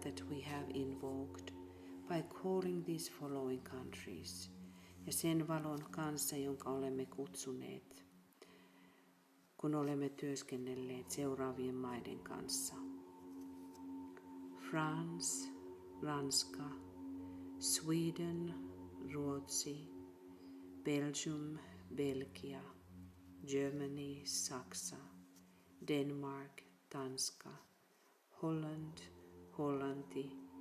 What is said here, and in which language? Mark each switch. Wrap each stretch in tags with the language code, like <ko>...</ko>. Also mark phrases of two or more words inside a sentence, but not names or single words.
<en>that we have invoked by calling these following countries</en> <fi>ja sen valon kanssa, jonka olemme kutsuneet, kun olemme työskennelleet seuraavien maiden kanssa.</fi> <en>France, Ranska, Sweden, Ruotsi, Belgium, Belgia, Germany, Saksa, Denmark, Tanska, Holland, Hollanti,</en>